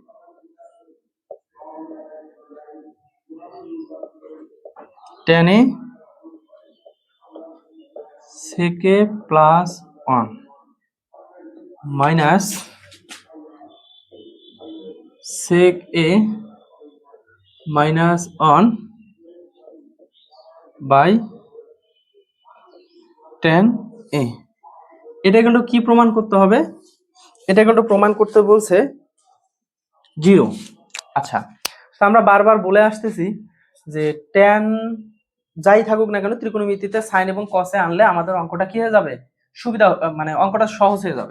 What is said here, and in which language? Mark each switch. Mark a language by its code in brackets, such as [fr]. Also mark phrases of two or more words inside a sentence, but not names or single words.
[en] tan a sec a plus 1 মাইনাস sec a minus 1 by tan a। [bn] এটা কিন্তু কি প্রমাণ করতে হবে? এটা কিন্তু প্রমাণ করতে বলছে 0। আচ্ছা, তো আমরা বারবার বলে আসতেছি যে tan যাই থাকুক না কেন ত্রিকোণমিতিতে সাইন এবং কসে আনলে আমাদের অঙ্কটা কি হয়ে যাবে, সুবিধা মানে অঙ্কটা সহজ হয়ে যাবে।